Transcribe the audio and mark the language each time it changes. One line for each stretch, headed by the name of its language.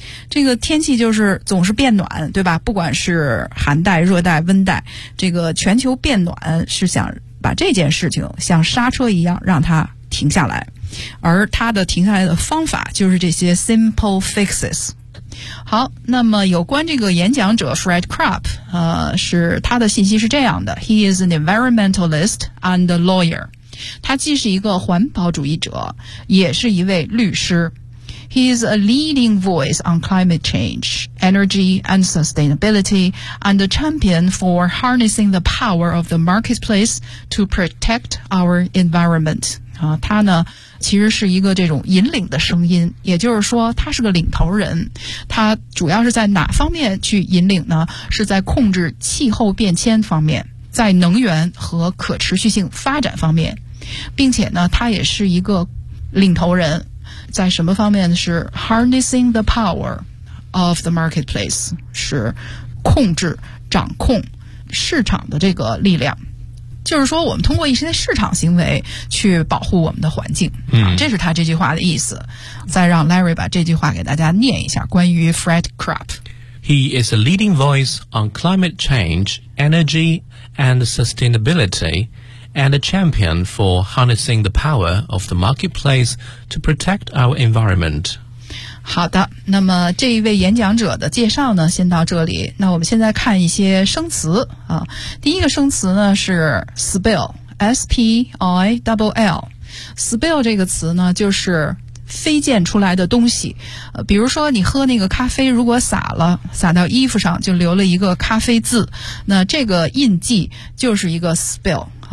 Chinese: 这个天气就是总是变暖，对吧？不管是寒带、热带、温带，这个全球变暖是想把这件事情像刹车一样让它停下来，而它的停下来的方法就是这些 simple fixes。好，那么有关这个演讲者 Fred Krupp， 是他的信息是这样的 ：
English: He is an environmentalist and a lawyer。
Chinese: 他既是一个环保主义者，也是一位律师。
English: He is a leading voice on climate change, energy and sustainability, and a champion for harnessing the power of the marketplace to protect our environment.
Chinese: 他呢其实是一个这种引领的声音，也就是说他是个领头人。他主要是在哪方面去引领呢？是在控制气候变迁方面，在能源和可持续性发展方面，并且呢他也是一个领头人。在什么方面是
English: harnessing the power of the marketplace，
Chinese: 是控制掌控市场的这个力量，就是说我们通过一些市场行为去保护我们的环境，这是他这句话的意思。再让 Larry 把这句话给大家念一下，关于 Fred Krupp。
English: He is a leading voice on climate change, energy and sustainabilityand a champion for harnessing the power of the marketplace to protect our environment.
Chinese: 好的，那么这一位演讲者的介绍呢，先到这里。那我们现在看一些生词啊。第一个生词呢是 spill, S-P-I-L-L。 spill 这个词呢就是飞溅出来的东西，比如说你喝那个咖啡，如果洒了，洒到衣服上就留了一个咖啡渍，那这个印记就是一个 spill。